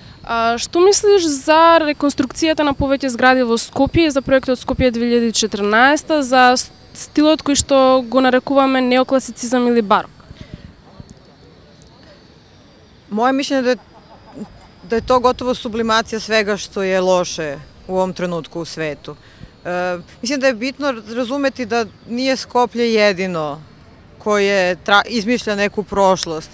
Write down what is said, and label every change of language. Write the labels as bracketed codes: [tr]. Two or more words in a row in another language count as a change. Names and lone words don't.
[mk] Што мислиш за реконструкцијата на повеќе згради во Скопје, за проектот Скопје 2014, за стилот кој што го нарекуваме неокласицизам или барок? [sr] Moje mišljenje je da je to gotovo sublimacija svega što je loše u ovom trenutku u svetu. Mislim da je bitno razumeti da nije Skoplje jedino koje izmišlja neku prošlost